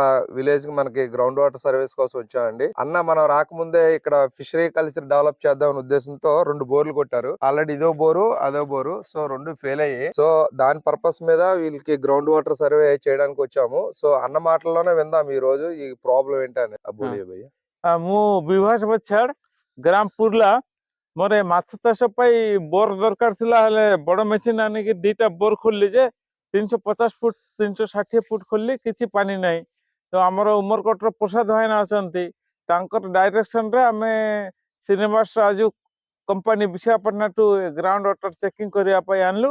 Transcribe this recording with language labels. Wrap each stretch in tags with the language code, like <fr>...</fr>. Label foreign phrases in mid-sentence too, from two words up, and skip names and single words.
<te>విలేజ్ కి మనకి</te> <en>ground water service</en> <te>కోసం వచ్చామండి. అన్న మనం రాకముందే ఇక్కడ</te> <en>fishery culture develop</en> <te>చేద్దాం అనే ఉద్దేశంతో 2 బోర్లు కొట్టారు. ఆల్రెడీ ఇదో బోరు అదో బోరు, సో 2 ఫెయిల్ అయ్యాయి. సో దాని పర్పస్ మీద వీళ్ళకి</te> <en>ground water survey</en> <te>చేయడానికి వచ్చాము. సో అన్న మాటల్లోనే విందాం ఈ రోజు ఈ ప్రాబ్లం ఏంటని.</te> <hi>बोलिये भैया.</hi> <or>ମୁଁ ବିଭାସ ବଛାଡ଼ ଗ୍ରାମ ପୁର୍ଲା ମୋର ଏ ମାଛ ଚାଷ ପାଇଁ ବୋର ଦରକାର ଥିଲା। ହେଲେ ବଡ଼ ମେସିନ୍ ଆଣିକି 2ଟା ବୋର ଖୋଲିଲି ଯେ 350 ଫୁଟ 360 ଫୁଟ ଖୋଲିଲି, କିଛି ପାଣି ନାହିଁ। ତ ଆମର ଉମରକୋଟର ପ୍ରସାଦ ଭାଇନା ଅଛନ୍ତି, ତାଙ୍କର ଡାଇରେକ୍ସନରେ ଆମେ ଶ୍ରୀନିବାସ ରାଜୁ କମ୍ପାନୀ ବିଶାଖାପାଟଣାଠୁ</or> <en>ground water checking</en> <or>କରିବା ପାଇଁ ଆଣିଲୁ।</or>